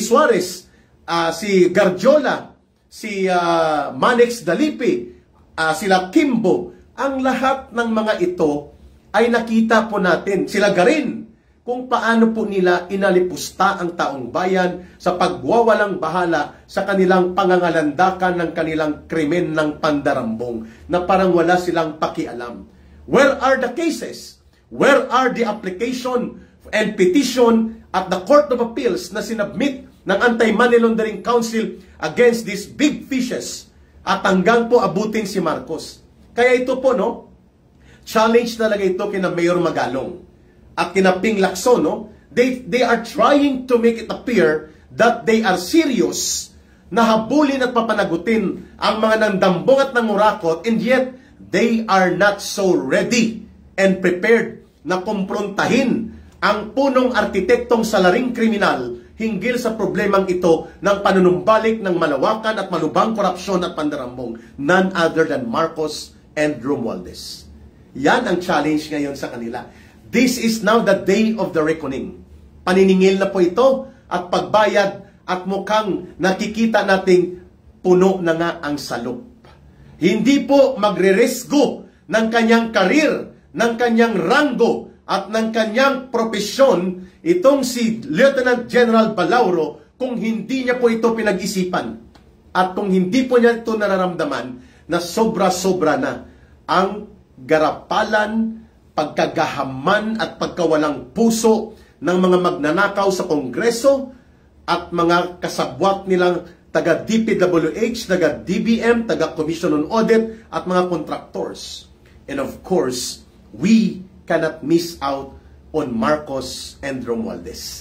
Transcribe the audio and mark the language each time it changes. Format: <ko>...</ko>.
<tl>Suarez, si Garjola, si Manex Dalipi, sila Kimbo. Ang lahat ng mga ito ay nakita po natin, sila garin, kung paano po nila inalipusta ang taong bayan sa pagwawalang bahala sa kanilang pangangalandakan ng kanilang krimen ng pandarambong na parang wala silang pakialam.</tl> <en>Where are the cases? Where are the application and petition at the Court of Appeals</en> <tl>na sinabmit ng</tl> <en>Anti-Money Laundering Council against these big fishes</en> <tl>at hanggang po abutin si Marcos? Kaya ito po, no? Challenge talaga ito kina Mayor Magalong at kina Ping Lacson, no?</tl> <en>They are trying to make it appear that they are serious</en> <tl>na habulin at papanagutin ang mga nandambong at nangurakot,</tl> <en>and yet they are not so ready and prepared</en> <tl>na kumprontahin ang punong arkitektong salaring kriminal hinggil sa problemang ito ng panunumbalik ng malawakan at malubhang korupsyon at pandarambong,</tl> <en>none other than Marcos and Romualdez.</en> <tl>Yan ang challenge ngayon sa kanila.</tl> <en>This is now the day of the reckoning.</en> <tl>Paniningil na po ito at pagbayad at mukhang nakikita nating puno na nga ang salop. Hindi po magre-resgo ng kanyang karir, ng kanyang ranggo at ng kanyang propesyon itong si Lieutenant General Balauro kung hindi niya po ito pinag-isipan at kung hindi po niya ito nararamdaman na sobra-sobra na ang garapalan, pagkagahaman at pagkawalang puso ng mga magnanakaw sa Kongreso at mga kasabwat nilang taga-DPWH, taga-DBM, taga-Commission on Audit at mga contractors.</tl> <en>And of course, we cannot miss out on Marcos and Romualdez.</en>